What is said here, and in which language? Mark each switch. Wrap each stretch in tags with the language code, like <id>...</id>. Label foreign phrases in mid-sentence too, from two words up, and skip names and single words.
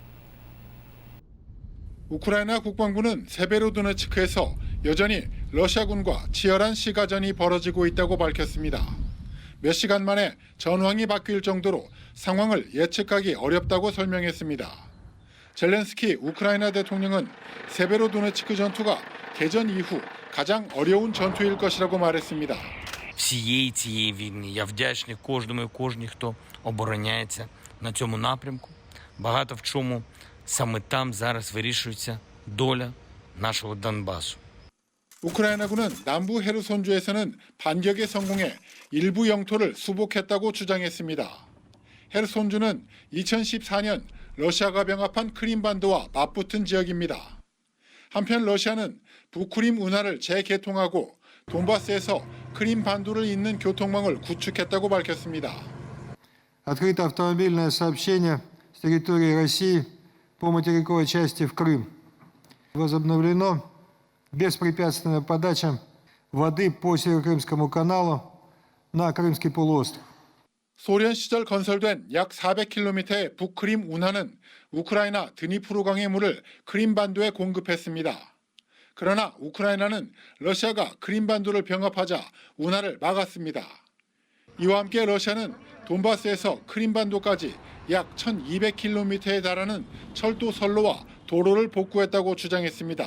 <ko>우크라이나 국방부는 세베로도네츠크에서 여전히 러시아군과 치열한 시가전이 벌어지고 있다고 밝혔습니다. 몇 시간 만에 전황이 바뀔 정도로 상황을 예측하기 어렵다고 설명했습니다. 젤렌스키 우크라이나 대통령은 세베로도네츠크 전투가 개전 이후 가장 어려운 전투일 것이라고 말했습니다.</ko> <uk>Всієї цієї війни я вдячний кожному і кожній, хто обороняється на цьому напрямку. Багато в чому саме там зараз вирішується доля нашого Донбасу.</uk> <ko>우크라이나군은 남부 헤르손주에서는 반격에 성공해 일부 영토를 수복했다고 주장했습니다. 헤르손주는 2014년 러시아가 병합한 크림반도와 맞붙은 지역입니다. 한편 러시아는 북크림 운하를 재개통하고 돈바스에서 크림반도를 잇는 교통망을 구축했다고 밝혔습니다.</ko> <ru>Открыто автомобильное сообщение с территории России по материковой части в Крым. Возобновлено беспрепятственная подача воды по Северокрымскому каналу на Крымский полуостров.</ru> <ko>소련 시절 건설된 약 400km의 북크림 운하는 우크라이나 드니프로강의 물을 크림반도에 공급했습니다. 그러나 우크라이나는 러시아가 크림반도를 병합하자 운하를 막았습니다. 이와 함께 러시아는 돈바스에서 크림반도까지 약 1200km에 달하는 철도 선로와 도로를 복구했다고 주장했습니다.</ko>